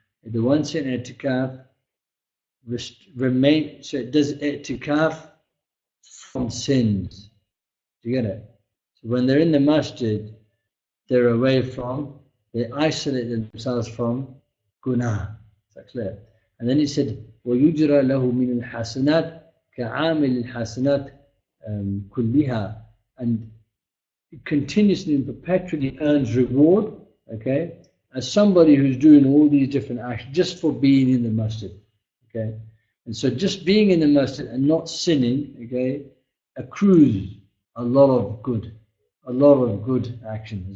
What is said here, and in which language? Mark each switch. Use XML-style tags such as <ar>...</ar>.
<en>The one sitting in etikaf remain, so it does etikaf from sins. Do you get it? So when they're in the masjid, they're away from, they isolate themselves from guna. Is that clear? And then he said,</en> <ar>وَيُجْرَى لَهُ مِنَ الْحَسَنَاتِ كَعَامِلِ الْحَسَنَاتِ كُلِّهَا.</ar> <en>And it continuously and perpetually earns reward, okay, as somebody who's doing all these different actions just for being in the masjid, okay. And so just being in the masjid and not sinning, okay, accrues a lot of good action.</en>